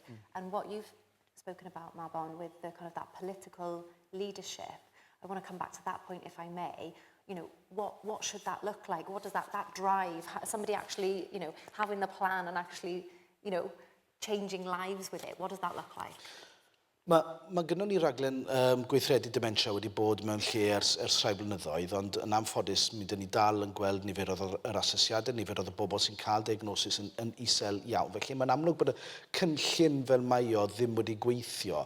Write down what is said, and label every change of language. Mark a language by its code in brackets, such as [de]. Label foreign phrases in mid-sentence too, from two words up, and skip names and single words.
[en] And what you've spoken about, Mabon, with the kind of that political leadership, I want to come back to that point, if I may. You know, what should that look like? What does that drive? Somebody actually, you know, having the plan and actually, you know, changing lives with it. What does that look like? [cy] Mae gynnon ni raglen gweithredu dementia wedi bod mewn lle ers rhai blynyddoedd, ond yn anffodus mi dyn ni dal yn gweld niferoedd yr asesiadau, niferoedd y bobl sy'n cael diagnosis yn isel iawn. Felly mae'n amlwg bod y cynllun fel mae o ddim wedi gweithio.